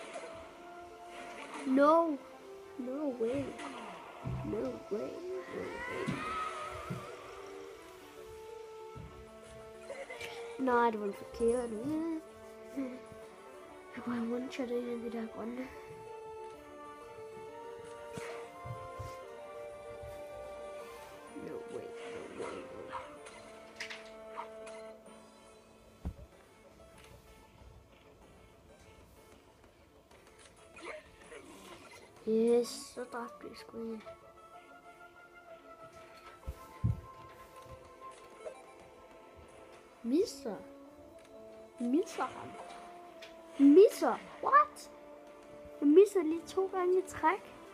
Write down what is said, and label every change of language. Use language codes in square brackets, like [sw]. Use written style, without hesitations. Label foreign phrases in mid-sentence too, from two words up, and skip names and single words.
[en] No way. [da] Nej, det var en forkert. Jeg kunne have one-shottet en af de der grønne. [en] No way. Yes, [da] så dræbte jeg sgu ikke. Misser ham. What? Jeg misser lige 2 gange i træk.